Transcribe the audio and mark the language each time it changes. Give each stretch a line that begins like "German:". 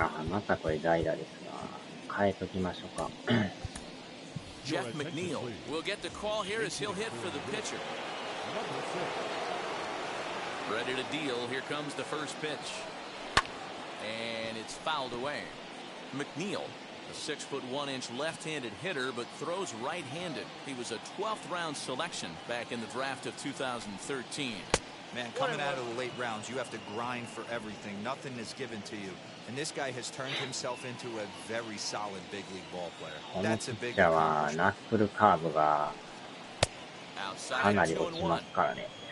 Japanese: またこれ代打ですが、変えときましょうか。
English: Jeff McNeil will get the call here as he'll hit for the pitcher. Ready to deal. Here comes the first pitch. And it's fouled away. McNeil, a 6'1" left-handed hitter, but throws right-handed. He was a 12th round selection back in the draft of 2013. Man, coming out of the late rounds, you have to grind for everything. Nothing is given to you. And this guy has turned himself into a very solid big league ball player. That's a big accomplishment.
Japanese: ナックルカーブがかなり落ちますからね。